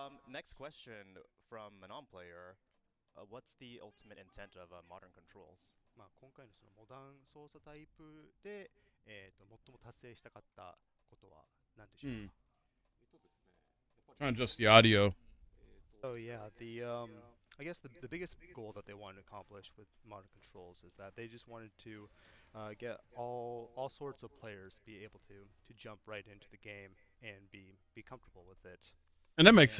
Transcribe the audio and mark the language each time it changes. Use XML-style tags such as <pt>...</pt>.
<en>Next question from a non-player. What's the ultimate intent of modern controls?</en> <ja>まあ、今回のそのモダン操作タイプで、最も達成したかったことは何でしょうか。</ja> <en>Trying to adjust the audio. Oh yeah, I guess the biggest goal that they wanted to accomplish with modern controls is that they just wanted to get all sorts of players be able to jump right into the game and be comfortable with it. And that makes</en>